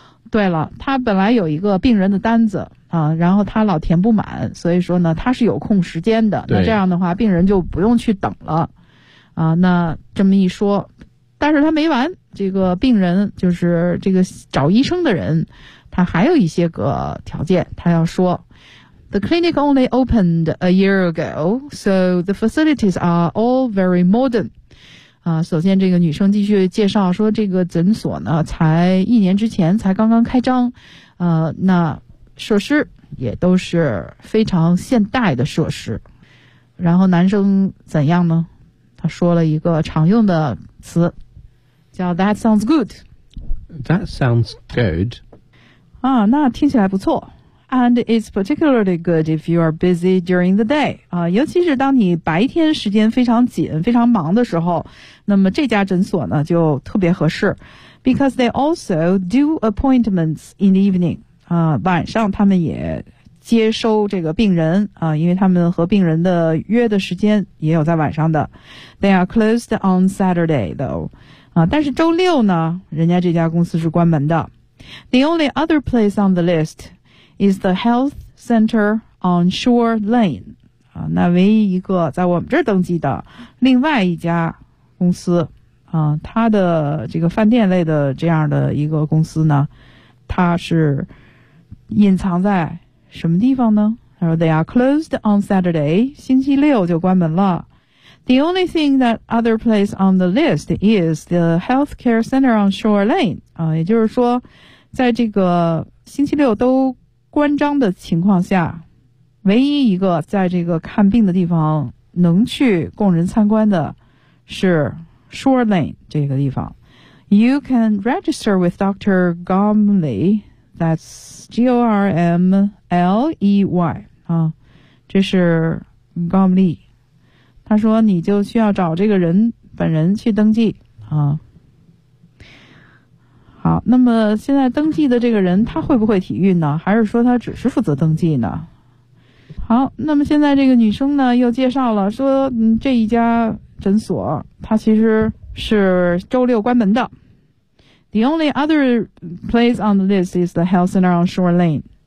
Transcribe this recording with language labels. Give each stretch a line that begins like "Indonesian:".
Chinese: 对了，他本来有一个病人的单子啊，然后他老填不满，所以说呢他是有空时间的。那这样的话病人就不用去等了啊。那这么一说，但是他没完，这个病人就是这个找医生的人，他还有一些个条件他要说。
English: The clinic only opened a year ago, so the facilities are all very modern.
Chinese: 首先这个女生继续介绍说，这个诊所呢才一年之前才刚刚开张，那设施也都是非常现代的设施。然后男生怎样呢？他说了一个常用的词，叫
English: That sounds good. That sounds good.
Chinese: 啊，那听起来不错。
English: And it's particularly good if you are busy during the day.
Chinese: 尤其是当你白天时间非常紧非常忙的时候，那么这家诊所呢就特别合适。
English: Because they also do appointments in the evening.
Chinese: 晚上他们也接收这个病人啊，因为他们和病人的约的时间也有在晚上的。
English: They are closed on Saturday though.
Chinese: 但是周六呢人家这家公司是关门的。
English: The only other place on the listis the health center on Shore Lane.
Chinese: 那唯一一个在我们这儿登记的另外一家公司它的这个饭店类的这样的一个公司呢，它是隐藏在什么地方呢？他说
English: they are closed on Saturday,
Chinese: 星期六就关门了。
English: The only thing that other place on the list is the healthcare center on Shore Lane.
Chinese: 也就是说在这个星期六都关张的情况下，唯一一个在这个看病的地方能去供人参观的是 Shore Lane 这个地方。
English: You can register with Dr. Gormley. That's G-O-R-M-L-E-Y.
Chinese: 这是 Gormley. 他说你就需要找这个人本人去登记啊。好，那么现在登记的这个人他会不会体育呢？还是说他只是负责登记呢？好，那么现在这个女生呢又介绍了说这一家诊所他其实是周六关门的。
English: The only other place on the list is the health center on Shore Lane.